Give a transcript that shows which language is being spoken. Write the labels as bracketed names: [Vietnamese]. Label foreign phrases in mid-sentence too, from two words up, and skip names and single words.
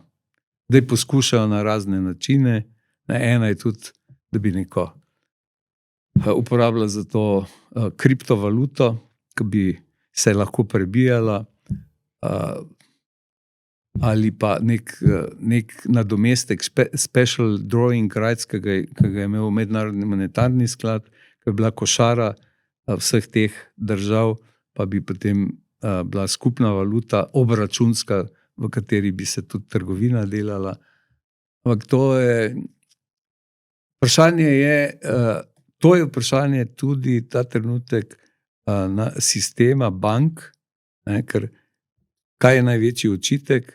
[Slovenian] Zdaj poskušajo na razne načine. Ena je tudi, da bi neko uporabljala za to kriptovaluto, ki bi se lahko prebijala, ali pa nek nadomestek, [English] special drawing rights, [Slovenian] ki ga je imel Mednarodni monetarni sklad, ki je bila košara vseh teh držav, pa bi potem bila skupna valuta, obračunska, v kateri bi se tudi trgovina delala. Ampak to je vprašanje tudi ta trenutek na sistema bank, ker kaj je največji očitek?